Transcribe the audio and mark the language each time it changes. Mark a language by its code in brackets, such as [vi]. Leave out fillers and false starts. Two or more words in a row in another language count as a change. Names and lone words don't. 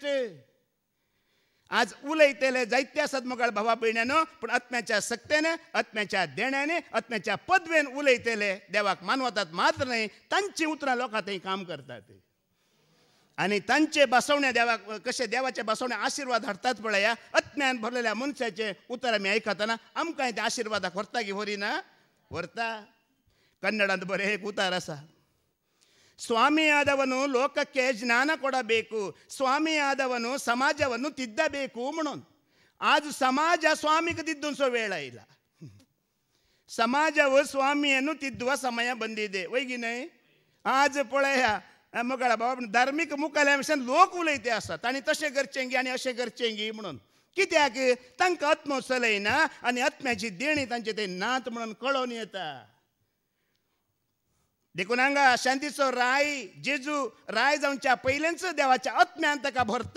[kok] आज उलयतले जायते आसात मोगाळ भावा भयण्यानो पूण आत्म्याच्या सक्तेन आत्म्याच्या देण्याने आत्म्याच्या पदवेन उलयतले देवाक मानवतात मात्र न्हय तांची उतरां लोकां थंय काम करतात आनी तांचे बसवणे देवाक कशे देवाचे बसवणे आशिर्वाद हाडटात पळया आत्म्यान भरलेल्या मनशाचे उतर आमी आयकतना आमकांय ते आशिर्वादाक व्हरता की व्हरिना व्हरता. कन्नडांत बरें एक उतार आसा [kn] ಸ್ವಾಮಿ ಆದವನು ಲೋಕಕ್ಕೆ ಜ್ಞಾನ ಕೊಡಬೇಕು ಸ್ವಾಮಿ ಆದವನು ಸಮಾಜವನ್ನು ತಿದ್ದಬೇಕು [kok] म्हणून आज [kn] ಸಮಾಜ ಸ್ವಾಮಿಗೆ ತಿದ್ದುವ ವೇಳ ಇಲ್ಲ. ಸಮಾಜವು ಸ್ವಾಮಿಯನ್ನು ತಿದ್ದುವ ಸಮಯ ಬಂದಿದೆ वैगिनय. [kok] आज पळया मोगाळ बाबा धार्मीक मुखाल्या भशेन लोक उलयते आसात आनी तशें करचें गी आनी अशें करचें गी म्हणून. कित्याक तांकां आत्मो चलयना आनी आत्म्याची देणी तांचे ते नात म्हणून कळोवन येता. देखून हांगा शांतीचो राय जेजू राय जावच्या पयलेंच देवाच्या आत्म्यान ताका भरता.